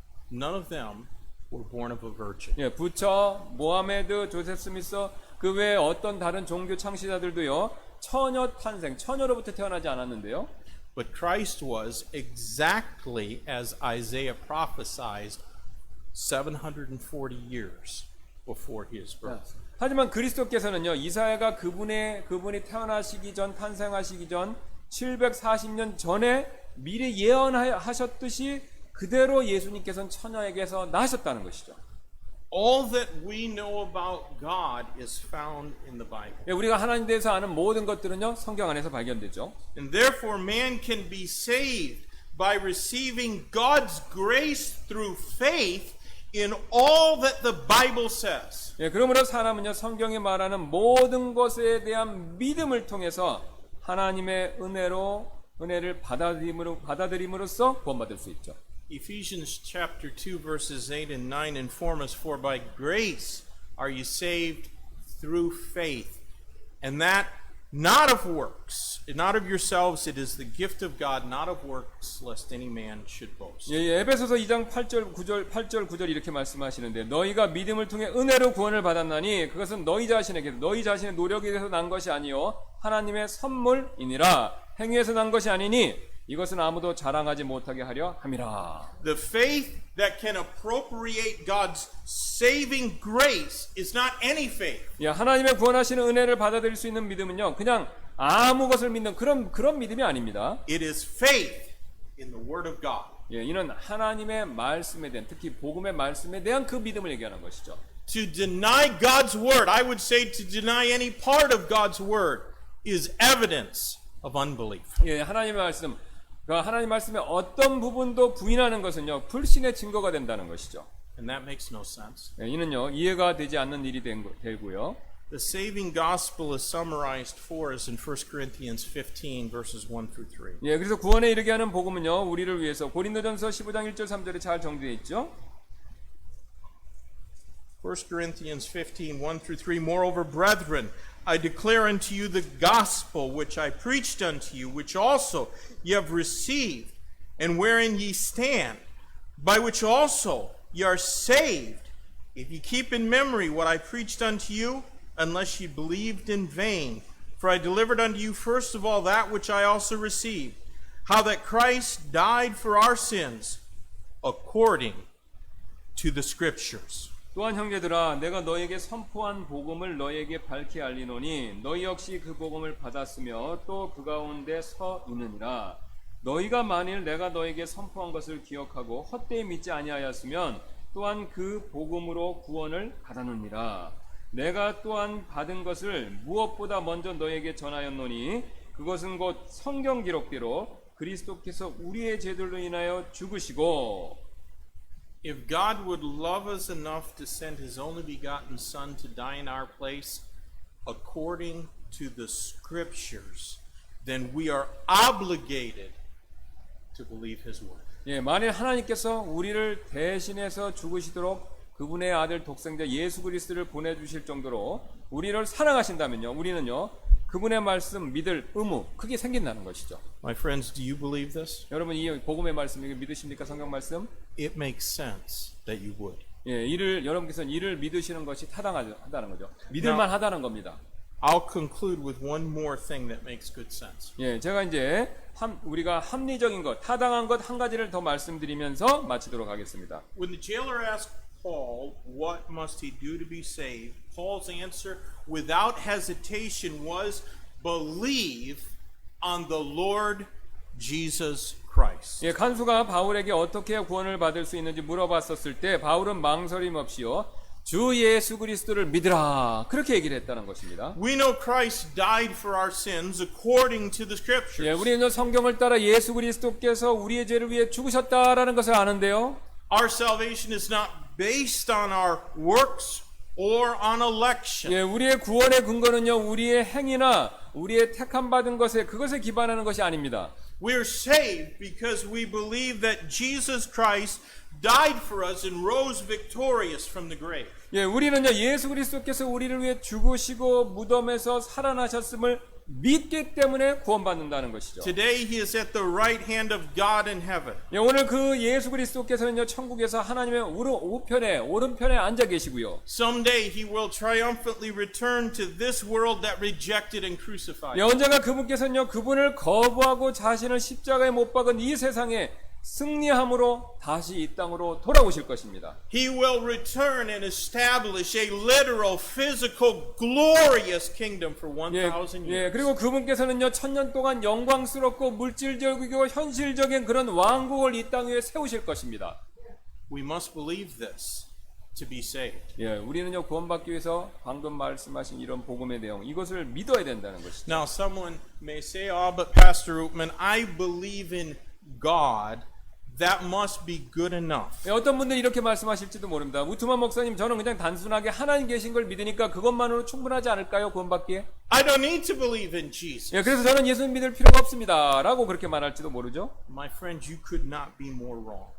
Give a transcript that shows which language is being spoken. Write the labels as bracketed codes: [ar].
[en] None of them were born of a virgin. [ko] 예, 부처, 모하메드, 조셉 스미스, 그 외에 어떤 다른 종교 창시자들도요, 처녀 탄생, 처녀로부터 태어나지 않았는데요. [en] But Christ was exactly as Isaiah prophesied 740 years before his birth. [ko] 하지만 그리스도께서는요, 이사야가 그분이 태어나시기 전, 탄생하시기 전 740년 전에 미리 예언하셨듯이 그대로 예수님께서는 처녀에게서 나셨다는 것이죠. [en] All that we know about God is found in the Bible. [ko] 예, 우리가 하나님에 대해서 아는 모든 것들은요, 성경 안에서 발견되죠. [en] And therefore man can be saved by receiving God's grace through faith in all that the Bible says. [ko] 예, 그러므로 사람은요, 성경이 말하는 모든 것에 대한 믿음을 통해서 하나님의 은혜를 받아들임으로써 구원받을 수 있죠. [en] Ephesians chapter 2 verses 8 and 9 inform us, for by grace are you saved through faith, and that not of works, not of yourselves, it is the gift of God, not of works, lest any man should boast. [ko] 예, 에베소서 2장 8절 9절 이렇게 말씀하시는데, 너희가 믿음을 통해 은혜로 구원을 받았나니 그것은 너희 자신의 노력에서 난 것이 아니요 하나님의 선물이니라. 행위에서 난 것이 아니니 이것은 아무도 자랑하지 못하게 하려 함이라. [en] The faith that can appropriate God's saving grace is not any faith. [ko] 예, 하나님의 구원하시는 은혜를 받아들일 수 있는 믿음은요, 그냥 아무 것을 믿는 그런 믿음이 아닙니다. [en] It is faith in the Word of God. [ko] 예, 이는 하나님의 말씀에 대한, 특히 복음의 말씀에 대한 그 믿음을 얘기하는 것이죠. [en] To deny God's Word, I would say to deny any part of God's Word is evidence of unbelief. [ko] 예, 하나님의 말씀의 어떤 부분도 부인하는 것은요, 불신의 증거가 된다는 것이죠. [en] And that makes no sense. [ko] 예, 이는요, 이해가 되지 않는 일이 되고요. [en] The saving gospel is summarized for us in 1 Corinthians 15 verses 1 through 3. [ko] 예, 그래서 구원에 이르게 하는 복음은요, 우리를 위해서 고린도전서 15장 1절 3절에 잘 정리되어 있죠. [en] 1 Corinthians 15, 1 through 3. Moreover, brethren, I declare unto you the gospel which I preached unto you, which also ye have received, and wherein ye stand, by which also ye are saved, if ye keep in memory what I preached unto you, unless ye believed in vain. For I delivered unto you first of all that which I also received, how that Christ died for our sins, according to the Scriptures. [ko] 또한 형제들아, 내가 너에게 선포한 복음을 너에게 밝히 알리노니 너희 역시 그 복음을 받았으며 또 그 가운데 서 있느니라. 너희가 만일 내가 너에게 선포한 것을 기억하고 헛되이 믿지 아니하였으면 또한 그 복음으로 구원을 받았느니라. 내가 또한 받은 것을 무엇보다 먼저 너에게 전하였노니 그것은 곧 성경 기록대로 그리스도께서 우리의 죄들로 인하여 죽으시고, [en] If God would love us enough to send His only begotten Son to die in our place according to the Scriptures, then we are obligated to believe his word. [ko] 예, 만일 하나님께서 우리를 대신해서 죽으시도록 그분의 아들 독생자 예수 그리스도를 보내주실 정도로 우리를 사랑하신다면요, 우리는요 그분의 말씀 믿을 의무 크게 생긴다는 것이죠. [en] My friends, do you believe this? [ko] 여러분 이 복음의 말씀 이거 믿으십니까? 성경 말씀? [en] It makes sense that you would. [ko] 예, 여러분께서는 이를 믿으시는 것이 타당하다는 거죠. 믿을만 하다는 겁니다. [en] I'll conclude with one more thing that makes good sense. [ko] 예, 제가 이제 우리가 합리적인 것, 타당한 것 한 가지를 더 말씀드리면서 마치도록 하겠습니다. [en] When the jailer asked Paul, what must he do to be saved? Paul's answer, without hesitation, was believe on the Lord Jesus Christ. [ko] 예, 간수가 바울에게 어떻게 구원을 받을 수 있는지 물어봤었을 때 바울은 망설임 없이요, 주 예수 그리스도를 믿으라, 그렇게 얘기를 했다는 것입니다. [en] We know Christ died for our sins according to the [ko] 예, [en] scriptures. [ko] 우리는 성경을 따라 예수 그리스도께서 우리의 죄를 위해 죽으셨다라는 것을 아는데요. [en] Our salvation is not based on our works or on election. [ko] 예, 우리의 구원의 근거는요, 우리의 행위나 우리의 택함 받은 것에 그것에 기반하는 것이 아닙니다. [en] We are saved because we believe that Jesus Christ died for us and rose victorious from the grave. [ko] 예, 우리는요 예수 그리스도께서 우리를 위해 죽으시고 무덤에서 살아나셨음을 믿기 때문에 구원받는다는 것이죠. [en] Today he is at the right hand of God in heaven. [ko] 예, 오늘 그 예수 그리스도께서는요 천국에서 하나님의 오른편에 앉아 계시고요. [en] Someday he will triumphantly return to this world that rejected and crucified. [ko] 예, 언젠가 그분께서는요 그분을 거부하고 자신을 십자가에 못 박은 이 세상에 승리함으로 다시 이 땅으로 돌아오실 것입니다. [en] He will return and establish a literal, physical, glorious kingdom for 1,000 years. [ko] 예, 그리고 그분께서는요 1000년 동안 영광스럽고 물질적이고 현실적인 그런 왕국을 이 땅 위에 세우실 것입니다. [en] We must believe this to be saved. [ko] 예, 우리는요 구원받기 위해서 방금 말씀하신 이런 복음의 내용 이것을 믿어야 된다는 것이죠. [en] Now someone may say, "Oh, but Pastor Ootman, I believe in God. That must be good enough." [ko] 예, 어떤 분들이 이렇게 말씀하실지도 모릅니다. 우트만 목사님, 저는 그냥 단순하게 하나님 계신 걸 믿으니까 그것만으로 충분하지 않을까요? 구원받기에? [en] I don't need to believe in Jesus. [ko] 예, 그래서 저는 예수님 믿을 필요가 없습니다 라고 그렇게 말할지도 모르죠. [en] My friends, you could not be more wrong.